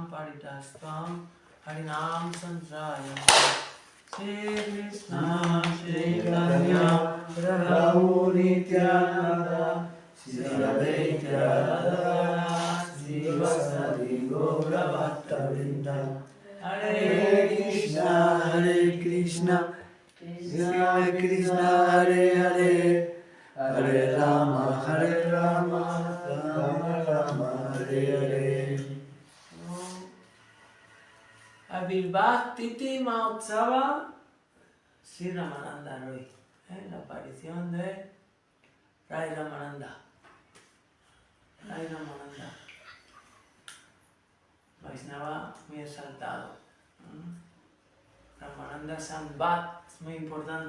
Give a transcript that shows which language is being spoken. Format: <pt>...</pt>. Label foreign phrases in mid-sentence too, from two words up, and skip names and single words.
<sa>Paritastam Harinam Sansrayam Shri Krishna Shri Chaitanya Prabhu Nityananda Shri Advaita Gadadhara Shri Vasari Gaura Bhattavrinda Hare Krishna Krishna Krishna Hare Hare Hare Rama Rama Rama Hare Hare. Avirbhav Titi Mahotsava Sri Ramananda Roy.</sa> <es>La aparición de Rai Ramananda. Rai Ramananda. Vaishnava muy exaltado. Ramananda Sambhat es muy importante.</es>